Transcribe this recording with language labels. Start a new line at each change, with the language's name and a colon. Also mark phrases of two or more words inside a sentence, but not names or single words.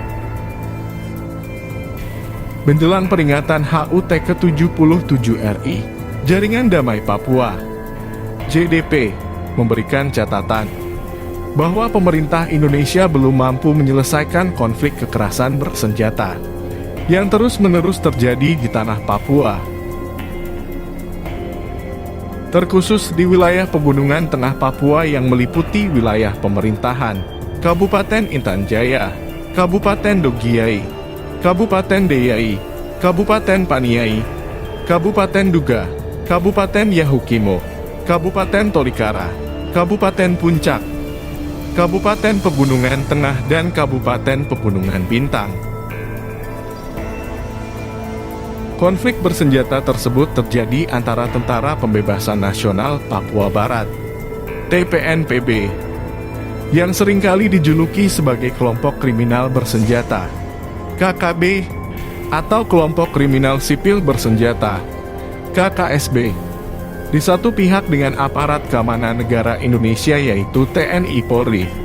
Indonesian: Menjelang peringatan HUT ke-77 RI, Jaringan Damai Papua, JDP, memberikan catatan bahwa pemerintah Indonesia belum mampu menyelesaikan konflik kekerasan bersenjata yang terus-menerus terjadi di tanah Papua, terkhusus di wilayah pegunungan tengah Papua yang meliputi wilayah pemerintahan Kabupaten Intan Jaya, Kabupaten Dogiai, Kabupaten Deyai, Kabupaten Paniai, Kabupaten Duga, Kabupaten Yahukimo, Kabupaten Tolikara, Kabupaten Puncak, Kabupaten Pegunungan Tengah, dan Kabupaten Pegunungan Bintang. Konflik bersenjata tersebut terjadi antara Tentara Pembebasan Nasional Papua Barat, TPNPB, yang seringkali dijuluki sebagai kelompok kriminal bersenjata, KKB, atau kelompok kriminal sipil bersenjata, KKSB, di satu pihak dengan aparat keamanan negara Indonesia yaitu TNI Polri.